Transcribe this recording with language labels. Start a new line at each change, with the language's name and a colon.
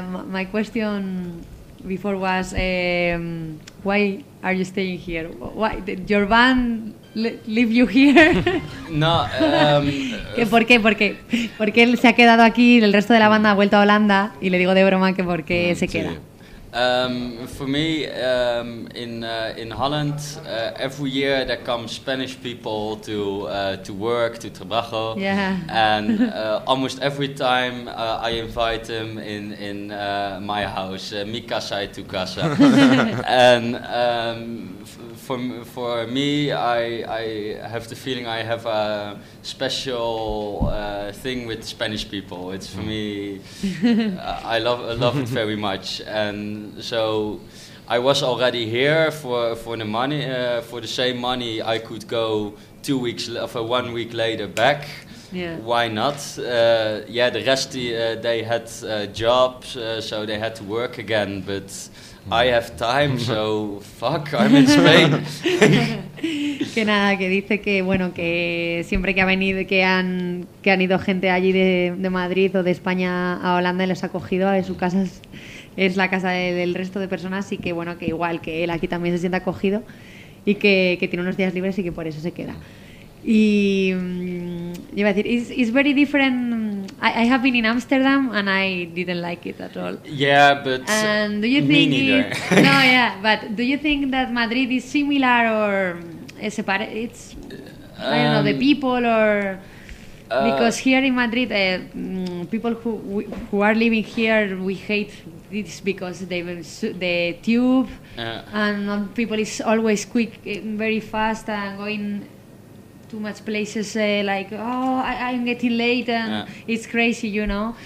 English: My question before was, why are you staying here? Why did your band leave you here? No.
Spanish: ¿Por qué él se ha quedado aquí y el resto de la banda ha vuelto a Holanda? Y le digo de broma que por qué se queda.
English: For me, in Holland, every year there come Spanish people to work, to trabajo. Yeah. And almost every time I invite them in my house, mi casa y tu casa. And for me, I have the feeling I have a special thing with Spanish people. It's for me, I love it very much. And so I was already here for the money, for the same money I could go 2 weeks one week later back. Yeah. Why not? The rest they had jobs, so they had to work again, but I have time, so fuck, I'm in Spain.
Spanish: Que nada, que dice que bueno, que siempre que ha venido, que han ido gente allí de Madrid o de España a Holanda, les ha acogido a su casa, es la casa del resto de personas, y que bueno, que igual que él aquí también se siente acogido y que tiene unos días libres y que por eso se queda. Y iba a decir, it's very different.
English: I have been in Amsterdam and I didn't like it at all. Yeah, but and do you think no, yeah, but do you think that Madrid is similar or is separate? It's I don't know, the people or because here in Madrid, people who are living here, we hate this because the tube and people is always quick, very fast and going too much places, like, oh, I'm getting late, and it's crazy, you know.